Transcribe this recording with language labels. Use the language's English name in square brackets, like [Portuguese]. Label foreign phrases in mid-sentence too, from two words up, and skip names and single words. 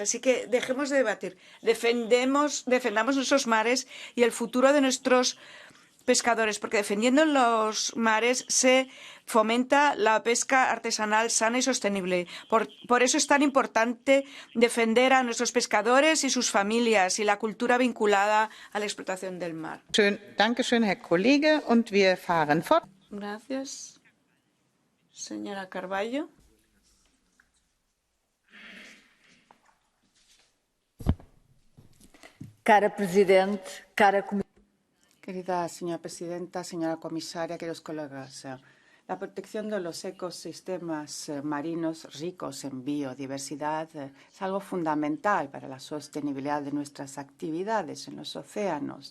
[Spanish] Así que dejemos de debatir. Defendamos nuestros mares y el futuro de nuestros pescadores, porque defendiendo los mares se fomenta la pesca artesanal sana y sostenible. Por eso es tan importante defender a nuestros pescadores y sus familias y la cultura vinculada a la explotación del mar. [German] Dankeschön, Herr Kollege. Und wir fahren fort. [Spanish] Gracias. Señora Carballo. [Italian] Cara Presidente, [Spanish] Querida señora Presidenta, señora Comisaria, queridos colegas, la protección de los ecosistemas marinos ricos en biodiversidad es algo fundamental para la sostenibilidad de nuestras actividades en los océanos.